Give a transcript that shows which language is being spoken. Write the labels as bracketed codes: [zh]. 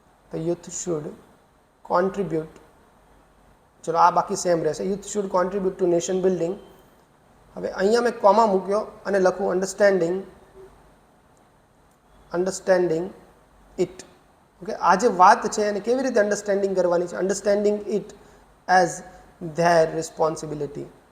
[en] The youth should contribute, [gu] ચલો આ બાકી સેમ રહેશે. [en] youth should contribute to nation building. [gu] હવે અહીંયા મેં કોમા મૂક્યો અને લખું [en] Understanding it. [gu] ઓકે, આ જે વાત છે એને કેવી રીતે અન્ડરસ્ટેન્ડિંગ કરવાની છે? [en] Understanding it as their responsibility.